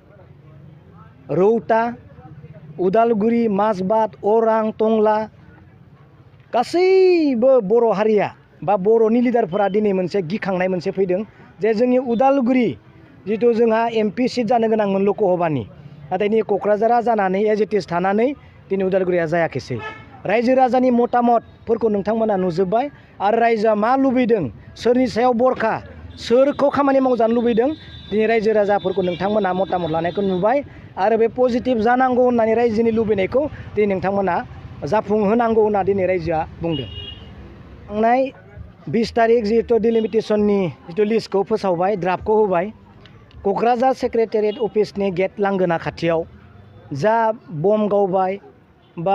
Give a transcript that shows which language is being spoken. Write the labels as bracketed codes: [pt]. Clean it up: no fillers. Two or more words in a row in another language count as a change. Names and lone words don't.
[brx] रौता उदालगुरि माजबाद अरां टंला गासैबो बर' हारिया बा बर'नि लिडारफोरा दिनै मोनसे गिखांनाय मोनसे फैदों जे जोंनि उदालगुरि जिथु जोंहा [en] MP seat [brx] जानो गोनांमोन लकसभानि नाथाय दिनै क'क्राझारा जानानै [en] as it is [brx] थानानै दिनै उदालगुरिया जायाखैसै रायजो राजानि मतामतफोरखौ नोंथांमोना नुजोब्बाय आरो रायजोआ मा लुबैदों सोरनि सायाव बरखा सोरखौ खामानि मावजानो लुबैदों दिनै रायजो राजाफोरखौ नोंथांमोना मतामत लानायखौ नुबाय आरो बे पजिटिभ जानांगौ होननानै रायजोनि लुबैनायखौ दिनै नोंथांमोना जाफुंहोनांगौ होनना दिनै रायजोआ बुंदों थांनाय 20 तारिख जिहेतु डिलिमिटेसननि जिथु लिस्टखौ फोसावबाय ड्राफ्टखौ होबाय क'क्राझार सेक्रेटारियेट अफिसनि गेट लांगोना खाथियाव जा बम गावबाय बा